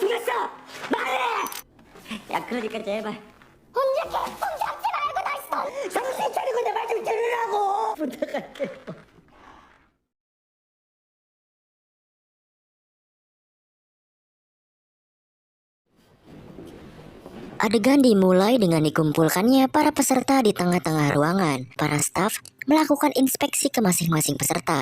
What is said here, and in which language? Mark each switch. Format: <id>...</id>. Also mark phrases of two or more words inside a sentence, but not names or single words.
<ko>말해! 야, 그러니까 제발 혼자 개똥 잡지 말고 다시 정신 차리고 내 말 좀 들으라고 부탁할게.</ko> <id>Adegan dimulai dengan dikumpulkannya para peserta di tengah-tengah ruangan. Para staf melakukan inspeksi ke masing-masing peserta.</id>